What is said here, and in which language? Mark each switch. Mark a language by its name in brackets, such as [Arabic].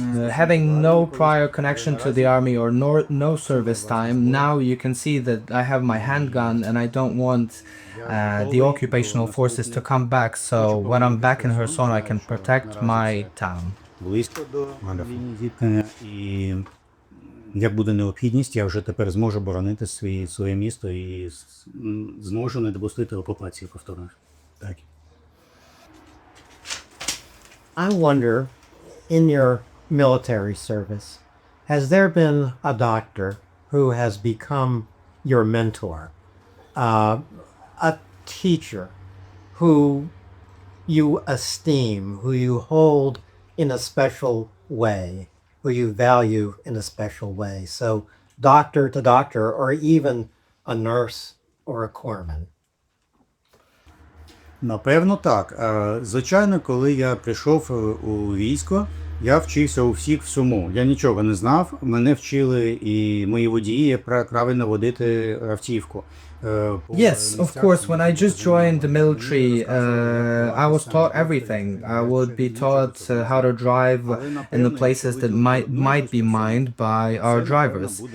[English] Having no prior connection to the army or no service time, now you can see that I have my handgun and I don't want the occupational forces to come back. So when I'm back in Kherson, I can protect my town. [Ukrainian] Близько до лінії зіткнення, і як буде необхідність, я вже тепер зможу боронити своє місто і зможу не допустити окупації повторно. Так. [English] I wonder, in your military service, has there been a doctor who has become your mentor, a teacher who you esteem, who you hold in a special way, who you value in a special way? So, doctor to doctor, or even a nurse or a corpsman. [Ukrainian] Напевно, так. Звичайно, коли я прийшов у військо, я вчився у всіх всьому. Я нічого не знав, мене вчили і мої водії, як правильно водити автівку. [English] Yes, of course. When I just joined the military, I was taught everything. I would be taught how to drive in the places that might be mined by our drivers.